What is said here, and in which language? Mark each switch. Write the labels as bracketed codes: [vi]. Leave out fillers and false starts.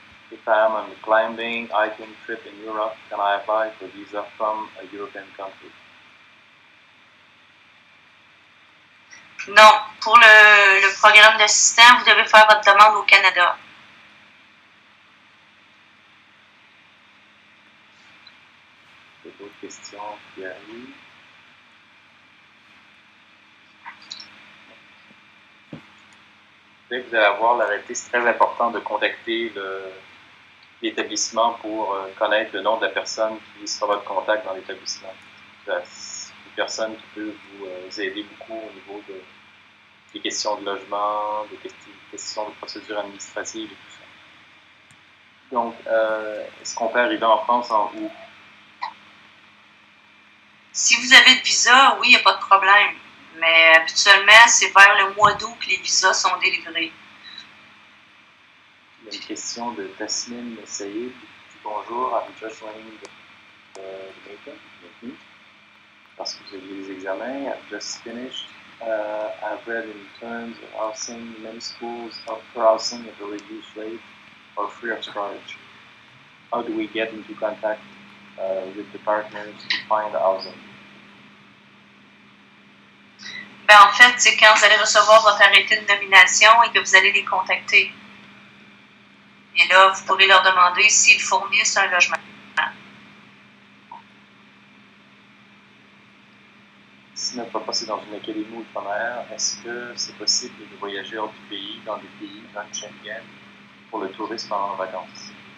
[en] If I am on a climbing, hiking trip in Europe, can I apply for a visa from a European country? [fr] Non, pour le programme d'assistant, vous devez faire votre demande au Canada. Il y a d'autres questions qui arrivent. Dès que vous allez avoir l'arrêté, c'est très important de contacter l'établissement pour connaître le nom de la personne qui sera votre contact dans l'établissement. C'est une personne qui peut vous aider beaucoup au niveau des questions de logement, des questions de procédures administratives et tout ça. Donc, est-ce qu'on peut arriver en France en août? Si vous avez le visa, oui, il n'y a pas de problème. Mais habituellement, c'est vers le mois d'août que les visas sont délivrés. Il y a une question de Tasmin Saïd. [en] Bonjour, I'm just running the makeup. [fr] Parce que vous aviez les examens. [en] I've just finished. I've read in terms of housing, many schools offer housing at a reduced rate or free of charge. How do we get into contact with the partners to find housing? [fr] Ben, en fait, c'est quand vous allez recevoir votre arrêté de nomination et que vous allez les contacter. Et là, vous pourrez leur demander s'ils fournissent un logement. Si notre papa est dans une académie outre-mer, est-ce que c'est possible de voyager hors du pays, dans des pays non Schengen, pour le tourisme en vacances?